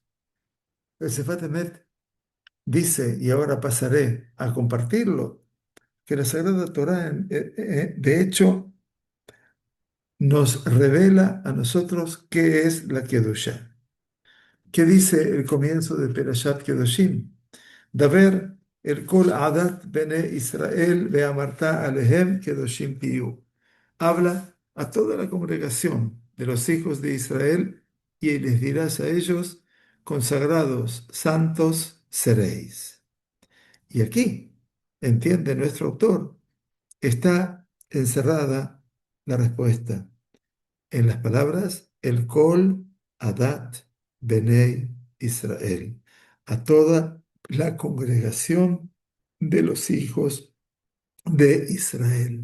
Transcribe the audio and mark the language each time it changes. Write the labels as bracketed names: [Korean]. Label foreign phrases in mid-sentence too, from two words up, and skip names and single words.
[Spanish] El Sefat Emet dice, y ahora pasaré a compartirlo, que la Sagrada Torá, de hecho, nos revela a nosotros qué es la Kedushá. ¿Qué dice el comienzo de Perashat Kedoshim? [Hebrew] דבר אל כל עדת בני ישראל ואמרת אלהם קדשים תהיו. [Spanish] Habla a toda la congregación de los hijos de Israel y les dirás a ellos, consagrados, santos seréis. Y aquí, entiende nuestro autor, está encerrada la respuesta en las palabras [Hebrew] אל כל עדת בני ישראל, [Spanish] a toda la congregación de los hijos de Israel.